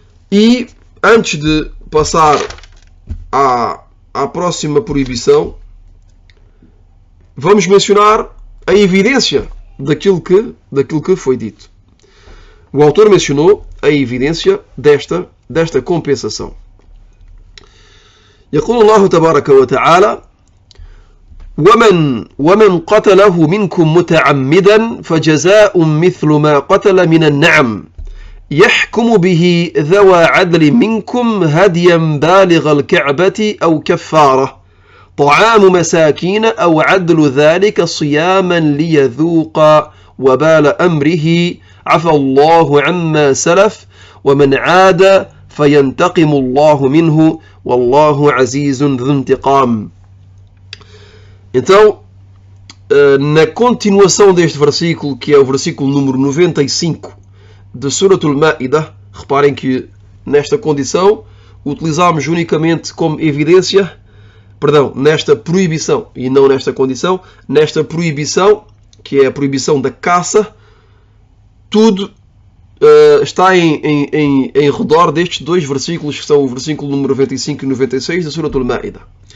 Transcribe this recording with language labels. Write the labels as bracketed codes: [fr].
[pt] E antes de passar à próxima proibição, vamos mencionar a evidência daquilo que foi dito. O autor mencionou a evidência desta compensação. [ar] يقول الله تبارك وتعالى: ومن قتله منكم متعمدا فجزاء مثل ما قتل من النعم يحكم به ذوى عدل منكم هديا بالغ الكعبة أو كفارة طعام مساكين أو عدل ذلك صياما ليذوق وبال أمره عفى الله عما سلف ومن عاد فينتقم الله منه والله عزيز ذو انتقام. [pt] Então, na continuação deste versículo, que é o versículo número 95 de Surat al-Ma'idah, reparem que nesta condição utilizamos unicamente como evidência, nesta proibição, e não nesta condição, nesta proibição, que é a proibição da caça, tudo está em redor destes dois versículos, que são o versículo número 95 e 96 da Surat al-Ma'idah.